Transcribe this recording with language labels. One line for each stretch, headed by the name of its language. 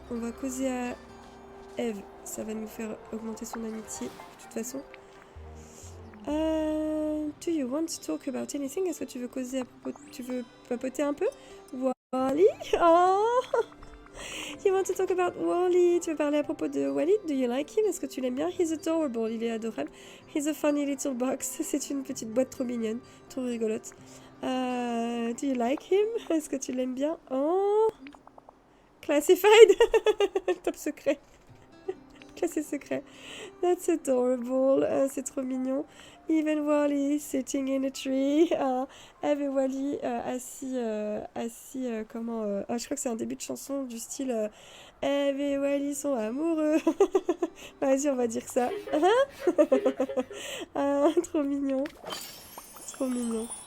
French: On va causer à Eve. Ça va nous faire augmenter son amitié, de toute façon.
English: Do you want to talk about anything?
French: Est-ce que tu veux causer à propos... Tu veux papoter un peu? Wally? Oh!
English: You want to talk about Wally?
French: Tu veux parler à propos de Wally?
English: Do you like him?
French: Est-ce que tu l'aimes bien?
English: He's adorable.
French: Il est adorable.
English: He's a funny little box.
French: C'est une petite boîte trop mignonne. Trop rigolote.
English: Do you like him?
French: Est-ce que tu l'aimes bien?
English: Oh! Classified!
French: Top secret. Classé secret.
English: That's adorable.
French: C'est trop mignon.
English: Even Wally sitting in a tree.
French: Eve et Wally assis comment je crois que c'est un début de chanson du style Eve et Wally sont amoureux. Vas-y, on va dire ça. Trop mignon. Trop mignon.